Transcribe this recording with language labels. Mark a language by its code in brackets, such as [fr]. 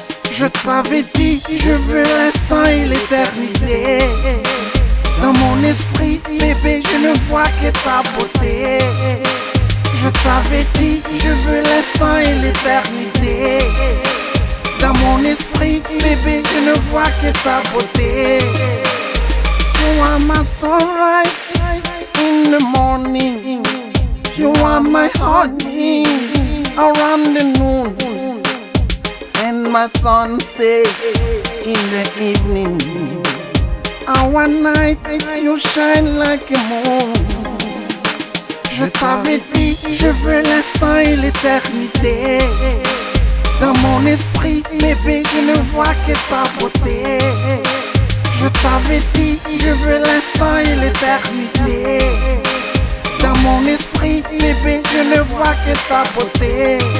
[fr] Je t'avais dit, je veux l'instant et l'éternité. Dans mon esprit, bébé, je ne vois que ta beauté. Je t'avais dit, je veux l'instant et l'éternité. Dans mon esprit, bébé, je ne vois que ta beauté. [en] You are my sunrise in the morning. You are my honey around the noon, and my sunset in the evening. Our night, you shine like a moon. [fr] Je t'avais dit, je veux l'instant et l'éternité. Dans mon esprit, bébé, je ne vois que ta beauté. Je t'avais dit, je veux l'instant et l'éternité. Dans mon esprit, bébé, je ne vois que ta beauté.